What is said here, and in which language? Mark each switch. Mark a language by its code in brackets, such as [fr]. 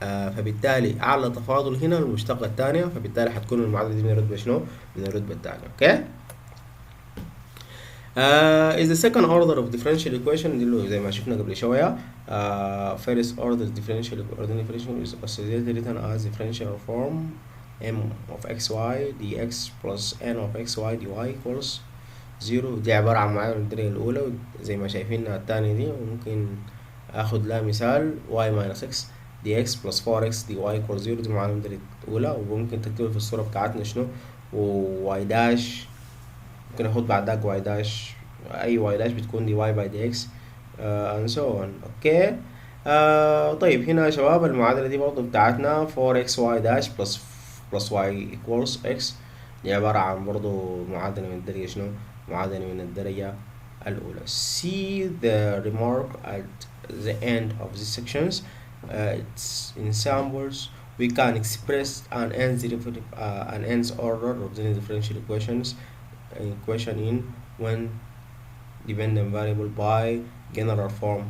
[ar] فبالتالي أعلى تفاضل هنا المشتقة الثانية، فبالتالي هتكون المعادلة دي من الرتبة شنو؟ من الرتبة الثانية. [en] Okay? is the second order of differential equation [ar] دي زي ما شفنا قبل شوية. [en] First order differential equation is associated written as differential form m of xy dx plus n of xy dy equals 0. [ar] دي عبارة عن معادلة الدرجة الأولى زي ما شايفين الثانية دي، وممكن آخد لها مثال y minus x [en] dx plus 4x dy equals 0. [ar] دي معادلة المدرجة الأولى، وممكن تكتبها في الصورة بتاعتنا شنو، و y داش ممكن أحط بعد داك y داش، أي y داش بتكون [en] dy by dx and so on. [ar] أوكي. طيب هنا يا شباب المعادلة دي برضه بتاعتنا 4xy داش plus y equals x، دي عبارة عن برضه معادلة من الدرجة شنو، معادلة من الدرجة الأولى. [en] See the remark at the end of these sections. It's in samples we can express an nth order of the differential equation in when dependent variable by general form.